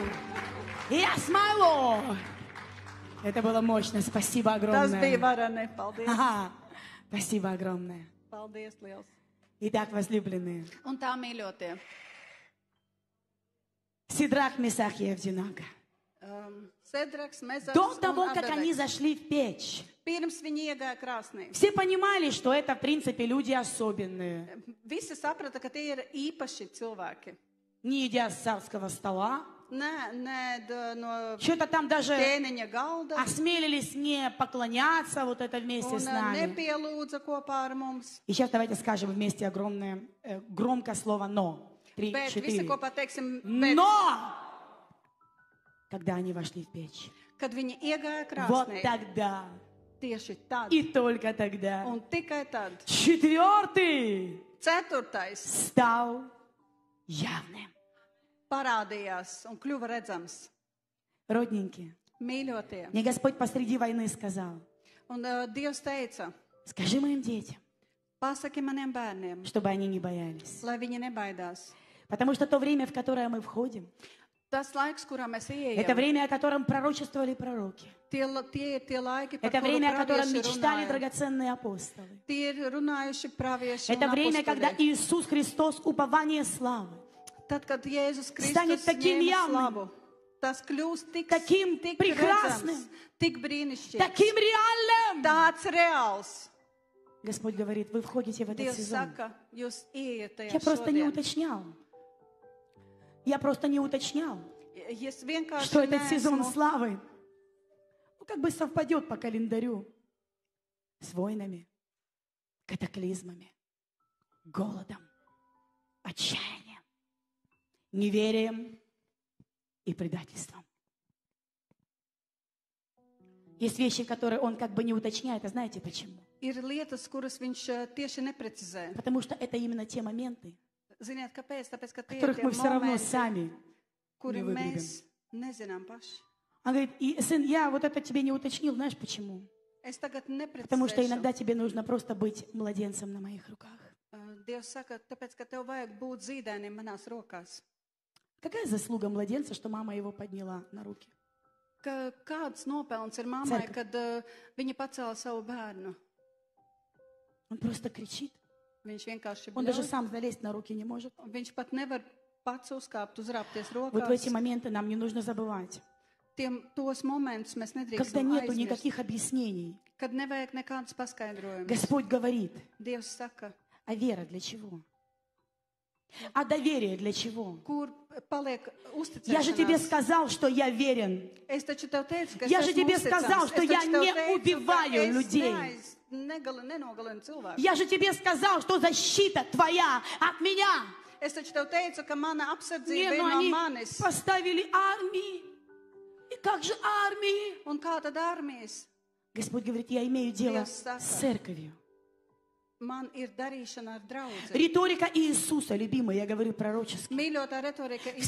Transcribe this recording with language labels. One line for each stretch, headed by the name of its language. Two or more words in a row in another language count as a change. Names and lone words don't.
English: Yes, my Lord!
Russian: Это было мощно. Спасибо
Latvian: tas bija
Russian: огромное.
Latvian: varani. Paldies.
Russian: Ага. Спасибо огромное.
Latvian: Paldies liels.
Russian: Итак, возлюбленные.
Latvian: Un tā mīļotie.
Russian: Сидрах, Месах и Авдинага.
Latvian: Sedraks, Mezars
Russian: До
Latvian: un
Russian: того, как они
Latvian: Abedeks.
Russian: зашли в печь,
Latvian: Pirms viņi iegāja krāsnī.
Russian: все понимали, что это, в принципе, люди особенные.
Latvian: Visi saprata, ka tie ir īpaši cilvēki.
Russian: Не едя с царского стола.
Latvian: Nē, no
Russian: Что-то там даже
Latvian: ķēniņa galda.
Russian: осмелились не поклоняться вот это вместе
Latvian: Un
Russian: с нами.
Latvian: nepielūdza kopā ar mums.
Russian: И сейчас давайте скажем вместе огромное, громко слово «но». 3,
Latvian: Bet visi 4. kopā teiksim, bet,
Russian: Но! Когда они вошли в печь.
Latvian: kad viņi iegāja
Russian: Вот
Latvian: krāsnī,
Russian: тогда.
Latvian: tieši tad.
Russian: И только тогда.
Latvian: Un tikai tad.
Russian: Четвертый
Latvian: Ceturtais
Russian: стал явным.
Latvian: parādījās un kļuva redzams.
Russian: Родненькие.
Latvian: Mīļotie.
Russian: Мне Господь посреди войны сказал,
Latvian: Un Dievs teica,
Russian: скажи моим детям,
Latvian: pasaki maniem bērniem,
Russian: чтобы они не боялись.
Latvian: lai viņi nebaidās.
Russian: Потому что то время, в которое мы входим,
Latvian: Tas laiks, kurā mēs
Russian: это
Latvian: ieejam,
Russian: время, о котором пророчествовали пророки.
Latvian: tie ir tie laiki, par
Russian: Это
Latvian: kuru
Russian: время, о котором
Latvian: pravieši
Russian: мечтали
Latvian: runāja.
Russian: драгоценные апостолы.
Latvian: Tie ir runājuši pravieši
Russian: Это
Latvian: un
Russian: время, когда
Latvian: apustuļi.
Russian: Иисус Христос, упование славы,
Latvian: Tad, kad Jēzus
Russian: станет
Latvian: Kristus
Russian: таким
Latvian: ņēma
Russian: явным,
Latvian: slavu, tas kļūst
Russian: таким
Latvian: tik
Russian: прекрасным,
Latvian: redzams, tik brīnišķīgs,
Russian: таким реальным.
Latvian: tāds reāls.
Russian: Господь говорит, вы входите в этот
Latvian: Dievs
Russian: сезон.
Latvian: saka, jūs ieiet tajā
Russian: Я просто не
Latvian: šodien.
Russian: уточнял. Я просто не уточнял,
Latvian: Es vienkārši
Russian: что этот сезон
Latvian: neesmu,
Russian: славы, ну, как бы совпадет по календарю с войнами, катаклизмами, голодом, отчаянием, неверием и предательством. Есть вещи, которые он как бы не уточняет, а знаете почему?
Latvian: ir lietas, kuras viņš tieši neprecizē.
Russian: Потому что это именно те моменты,
Latvian: Ziniet, kāpēc? Tāpēc, ka tie ir
Russian: которых
Latvian: tie
Russian: мы все равно
Latvian: momenti,
Russian: сами
Latvian: kuri
Russian: не выгребем.
Latvian: mēs nezinām paši.
Russian: Он говорит, и, сын, я вот это тебе не уточнил, знаешь почему?
Latvian: Es tagad
Russian: Потому что
Latvian: neprecizēšu.
Russian: иногда тебе нужно просто быть младенцем на моих руках.
Latvian: Dievs saka, tāpēc, ka tev vajag būt zīdainim manās rokās.
Russian: Какая заслуга младенца, что мама его подняла на руки?
Latvian: Kāds nopelns ir mammai, Cerka. kad viņa pacēla savu bērnu?
Russian: Он просто кричит.
Latvian: Viņš vienkārši
Russian: Он даже
Latvian: bļauj.
Russian: сам залезть на руки не может.
Latvian: Viņš pat nevar pats uzkāpt, uzrāpties
Russian: Вот в эти
Latvian: rokās.
Russian: моменты нам не нужно забывать.
Latvian: Tos momentus mēs
Russian: Когда
Latvian: nedrīkstam
Russian: нету
Latvian: aizmirst.
Russian: никаких объяснений.
Latvian: Kad nevajag nekādas paskaidrojumus.
Russian: Господь говорит,
Latvian: Dievs saka,
Russian: а вера для чего? А доверие для чего?
Latvian: kur paliek
Russian: Я же тебе
Latvian: uzticēšanās.
Russian: сказал, что я верен.
Latvian: Es taču tev teicu, ka
Russian: Я
Latvian: es
Russian: же
Latvian: esmu
Russian: тебе
Latvian: uzticams.
Russian: сказал,
Latvian: Es
Russian: что
Latvian: taču
Russian: я
Latvian: tev
Russian: не
Latvian: teicu,
Russian: убиваю
Latvian: ka es
Russian: людей.
Latvian: nenogalinu cilvēku.
Russian: Я же тебе сказал, что защита твоя от меня.
Latvian: Es taču tev teicu, ka mana
Russian: Не,
Latvian: apsardzība ir
Russian: но
Latvian: no
Russian: они
Latvian: manis.
Russian: поставили армии. И как же армии?
Latvian: Un kā tad armijas?
Russian: Господь говорит, я имею дело
Latvian: Dievs saka.
Russian: с церковью.
Latvian: Man ir darīšana ar draudzi.
Russian: Риторика Иисуса, любимая, я говорю пророчески,
Latvian: Mīļotā retorika ir